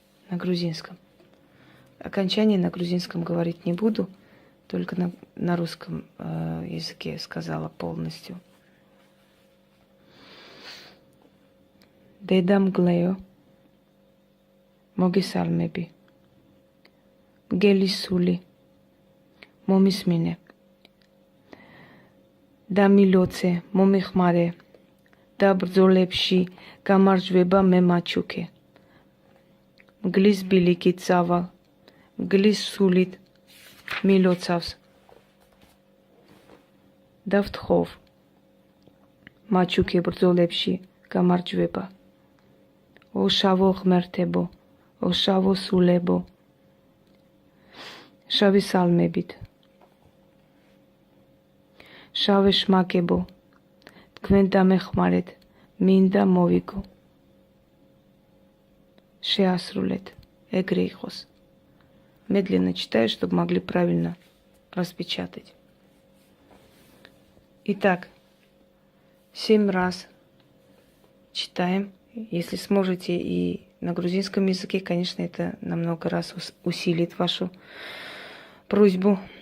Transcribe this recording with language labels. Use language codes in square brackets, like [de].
[ru] На грузинском. Окончание на грузинском говорить не буду, только на русском языке сказала полностью. [ka] Дедам глео, могисалмеби, гелисули, момисмине, და მილოცე, მომეხმარე, და ბრძოლებში გამარჯვება მე მაჩუქე. მგლის ბილიკით წავალ, მგლის სულით მილოცავს. და ვთხოვ, მაჩუქე ბრძოლებში გამარჯვება. ო შავო ღმერთებო, ო შავო სულებო, შავი სალმებით. შავე შმაკებო, თქვენ დამეხმარეთ, მინდა მოვიგო. Შეასრულეთ, ეგრე იყოს. [ru] Медленно читаю, чтобы могли правильно распечатать. Итак, 7 раз читаем. Если сможете и на грузинском языке, конечно, это намного раз усилит вашу просьбу.